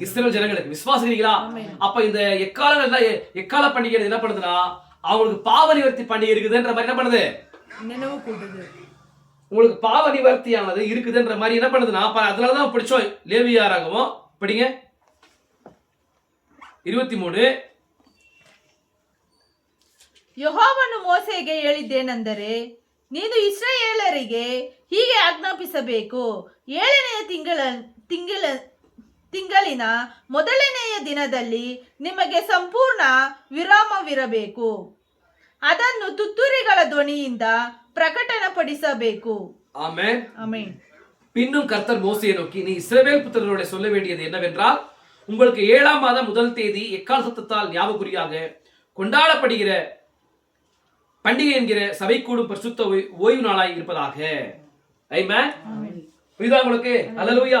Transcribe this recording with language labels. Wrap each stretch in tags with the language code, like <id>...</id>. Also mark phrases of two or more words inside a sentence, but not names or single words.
<ta>இஸ்ரவேல் ஜனங்களுக்கு. விசுவாசிக்கிறீங்களா? ஆமென். அப்ப இந்த எக்காலங்கள் எக்கால பண்டிகை என்ன பண்ணுதுன்னா அவங்களுக்கு பாவ நிவர்த்தி பண்டிகை இருக்குதுன்ற மாதிரி என்ன பண்ணுது? நினைவு கூட்டுது. உங்களுக்கு பாவ நிவர்த்தியானது இருக்குதுன்ற மாதிரி என்ன பண்ணுதுன்னா அதனாலதான் படிச்சோம். லேவியராகவும் படிங்க 23.</ta> <kn>ಯೆಹೋವನು ಮೋಸೆಗೆ ಹೇಳಿದ್ದೇನೆಂದರೆ, ನೀನು ಇಸ್ರಾಯೇಲರಿಗೆ ಹೀಗೆ ಆಜ್ಞಾಪಿಸಬೇಕು, 7ನೆಯ ತಿಂಗಳಿನ ಮೊದಲನೆಯ ದಿನದಲ್ಲಿ ನಿಮಗೆ ಸಂಪೂರ್ಣ ವಿರಾಮವಿರಬೇಕು. ಅದನ್ನು ತುತ್ತೂರಿಗಳ ಧ್ವನಿಯಿಂದ ಪ್ರಕಟಣಪಡಿಸಬೇಕು.</kn> <ta>ஆமென்.</ta> <kn>ಆಮೆನ್.</kn> <ta>பின்னும் கர்த்தர் மோசேயை நோக்கி, நீ இஸ்ரவேல் புத்திரரோட சொல்ல வேண்டியது என்னவென்றால், உங்களுக்கு 7ஆம் மாதம் முதல் தேதி எக்கால் சத்தத்தால் ஞாபகக்குறியாக கொண்டாடப்படுகிற பண்டிகை என்கிற சபை கூடும் பரிசுத்த ஓய்வு நாளாய் இருப்பதாக. ஆமென். புரியுதா உங்களுக்கு? அல்லேலூயா.</ta>